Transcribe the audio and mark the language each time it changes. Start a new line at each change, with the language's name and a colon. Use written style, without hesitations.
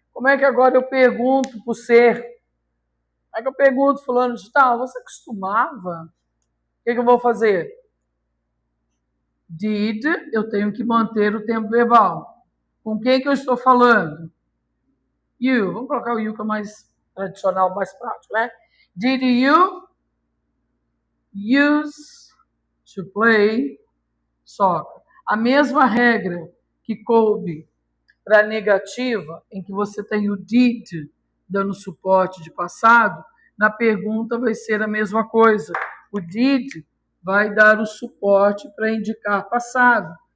Portuguese: Como é que agora eu pergunto para o ser? Como é que eu pergunto fulano de tal? Você costumava? O que eu vou fazer? Did, eu tenho que manter o tempo verbal. Com quem que eu estou falando? You. Vamos colocar o you que é mais tradicional, mais prático, né?
English: Did you use to play soccer?
Portuguese: A mesma regra que coube para a negativa, em que você tem o did dando suporte de passado, na pergunta vai ser a mesma coisa. O did vai dar o suporte para indicar passado.